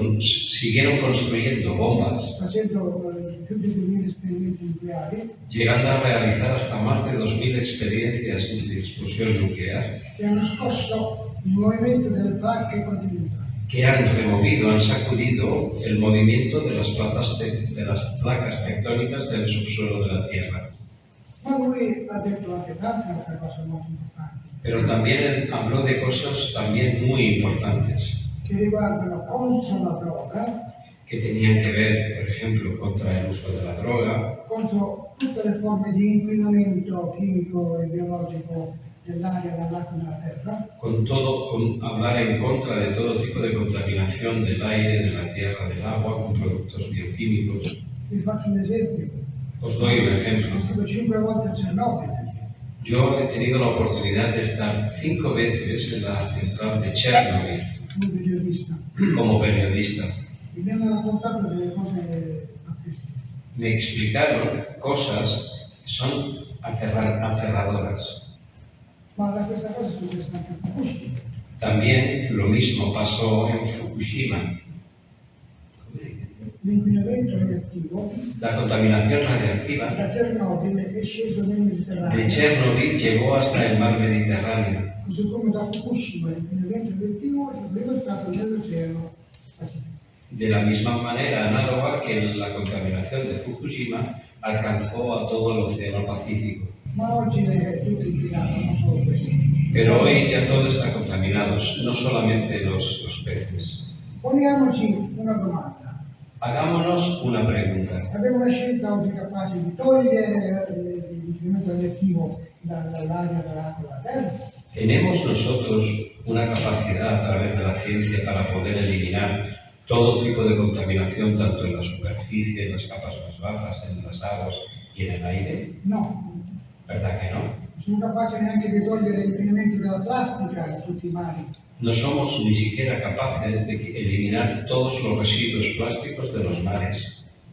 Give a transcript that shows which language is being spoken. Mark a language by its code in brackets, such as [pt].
[es] Siguieron construyendo bombas, [it] facendo più di 2000 esperimenti nucleari, [es] llegando a realizar hasta más de 2000 experiencias de explosión nuclear, [it] che hanno scosso il movimento delle placche continentali. [es] que han removido, han sacudido el movimiento de las placas tectónicas del subsuelo de la Tierra. [it] Ma lui ha detto anche tante altre cose molto importanti, [es] Pero también habló de cosas también muy importantes [it] che riguardano contro la droga, [es] que tenían que ver, por ejemplo, contra el uso de la droga, [it] contro tutte le forme di inquinamento chimico e biologico dell'aria, dell'acqua e della terra, [es] con hablar en contra de todo tipo de contaminación del aire, de la tierra, del agua, con productos bioquímicos. [it] Vi faccio un esempio. [es] Os doy un ejemplo. [it] Sono stato 5 volte a Chernobyl, [es] Yo he tenido la oportunidad de estar 5 veces en la central de Chernobyl [it] come periodista, [es] como periodista. [it] e mi hanno raccontato delle cose pazzesche. [es] Me explicaron cosas que son aterradoras. [it] Ma la stessa cosa è successa anche a Fukushima. [es] También lo mismo pasó en Fukushima. [it] L'inquinamento radioattivo [es] La contaminación radiactiva [it] da Chernobyl è sceso nel [es] de [it] Mediterraneo, [es] Chernobyl llegó hasta el mar Mediterráneo, [it] così come da Fukushima l'inquinamento radioattivo è stato riversato nell'Oceano Pacifico. [es] de la misma manera análoga que la contaminación de Fukushima alcanzó a todo el Océano Pacífico. [it] Ma oggi è tutto inquinato, non solo questo. [es] Pero hoy ya todo está contaminado, no solamente los peces. [it] Poniamoci una domanda. [es] Hagámonos una pregunta. [it] Abbiamo una scienza oggi capace di togliere l'inquinamento radioattivo dall'aria, dall'acqua, dalla terra? [es] ¿Tenemos nosotros una capacidad a través de la ciencia para poder eliminar todo tipo de contaminación, tanto en la superficie, en las capas más bajas, en las aguas y en el aire? [it] No. [es] ¿Verdad que no? [it] Non sono capace neanche di togliere l'inquinamento della plastica da tutti i mari. [es] No somos ni siquiera capaces de eliminar todos los residuos plásticos de los mares.